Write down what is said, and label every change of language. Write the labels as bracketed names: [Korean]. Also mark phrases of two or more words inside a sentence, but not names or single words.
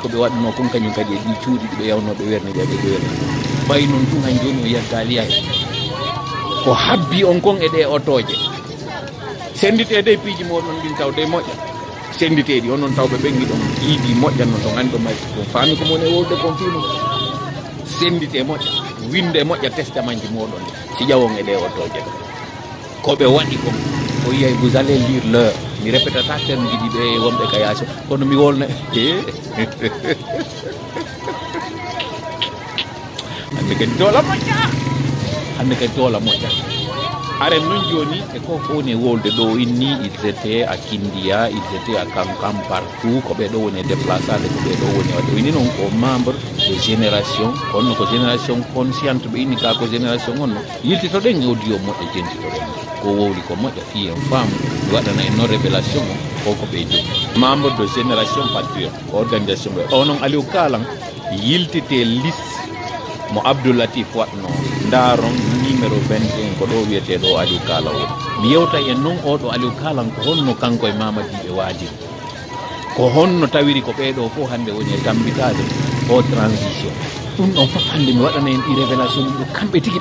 [Fula] ɓe waɗno kon kañum kadi e ɗi cuuɗi ɗi ɓe yawnoɓe werne ɗe ɓe werni ɓay noon tun han joni o yaggaali yay ko habbi on kon e ɗe otoje senditede e piiji moɗon ɗin tawde moƴƴa senditeɗi onon tawɓe ɓengi ɗon iidi moƴƴan non to gandi ɗo mari ɗum faami ko moni e wolde kon fino sendite moƴƴa winde moƴƴa testament ji moɗon si ƴawon e ɗe otoje ɗo koɓe waɗi kon o yiyay [French] vous allez lire l'heure [Fula] mi répétata terme ji ɗi ɓe wonɓe ka yaso kono mi wolna hande kadi doola moƴƴa hande kadi doola moƴƴa aren noon joni e ko woni e wolde ɗo inni [French] ils étaient à Kindia ils étaient à Kankam partout [Fula] ko ɓeɗo woni e déplaçade ko ɓeɗo woni waɗe o inni noon ko [French] membre de génération [Fula] honno ko [French] génération consciente [Fula] ɓe inni ka ko génération onno yiltitoɗen audio moƴƴa jentitoɗen ko wowli ko moƴƴa fi en femme mi waɗana en noon révélation o ko ɓe jogi [French] membre de génération patriote [Fula] organisation ɓe o noon Aliou Kalan yiltite liste mo Abdoulatif watno ndaron numéro 21 ko ɗo wiyeteɗo Aliou Kala woni mi yewta en noon oɗo Aliou Kalan ko honno kanko e mamadiɓe waadiri ko honno tawiri ko ɓeɗo fof hande woni e tambitade o transition ɗum ɗon fof hande mi waɗana en ɗi révélation ɗi ɗo kamɓe tigi